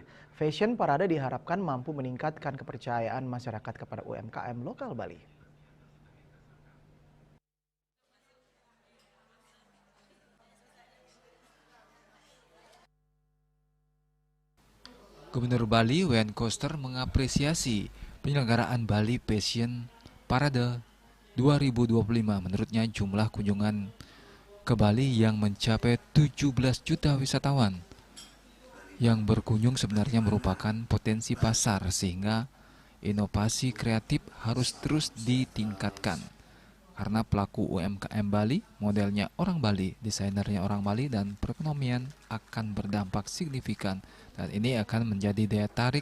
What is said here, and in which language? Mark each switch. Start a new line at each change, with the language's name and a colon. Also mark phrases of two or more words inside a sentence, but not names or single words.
Indonesian: Fashion Parade diharapkan mampu meningkatkan kepercayaan masyarakat kepada UMKM lokal Bali. Gubernur Bali Wayan Koster mengapresiasi penyelenggaraan Bali Fashion Parade 2025. Menurutnya jumlah kunjungan ke Bali yang mencapai 17 juta wisatawan yang berkunjung sebenarnya merupakan potensi pasar, sehingga inovasi kreatif harus terus ditingkatkan. Karena pelaku UMKM Bali, modelnya orang Bali, desainernya orang Bali, dan perekonomian akan berdampak signifikan, dan ini akan menjadi daya tarik.